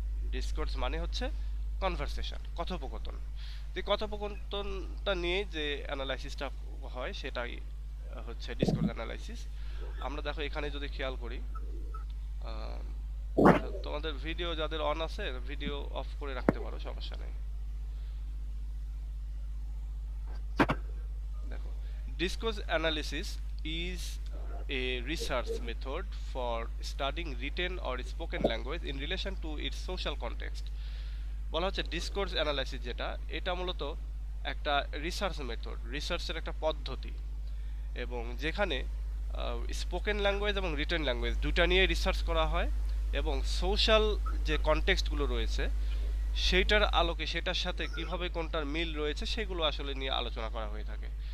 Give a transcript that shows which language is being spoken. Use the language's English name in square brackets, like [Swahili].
[Bangla] Discourse মানে হচ্ছে conversation, কথোপকথন। যে কথোপকথনটা নিয়ে যে অ্যানালাইসিসটা হয় সেটাই হচ্ছে ডিসকোর্স অ্যানালাইসিস। আমরা দেখো এখানে যদি খেয়াল করি, আহ, তোমাদের ভিডিও যাদের অন আছে ভিডিও অফ করে রাখতে পারো, সমস্যা নেই। [English] দেখো, discourse analysis is a research method for studying written or spoken language in relation to its social context। [Bangla] বলা হচ্ছে ডিসকোর্স অ্যানালাইসিস যেটা, এটা মূলত একটা রিসার্চ মেথড, রিসার্চের একটা পদ্ধতি, এবং যেখানে স্পোকেন ল্যাঙ্গুয়েজ এবং রিটেন ল্যাঙ্গুয়েজ দুটা নিয়ে রিসার্চ করা হয়, এবং সোশ্যাল যে কনটেক্সটগুলো রয়েছে সেইটার আলোকে, সেটার সাথে কিভাবে কোনটার মিল রয়েছে সেগুলো আসলে নিয়ে আলোচনা করা হয়ে থাকে।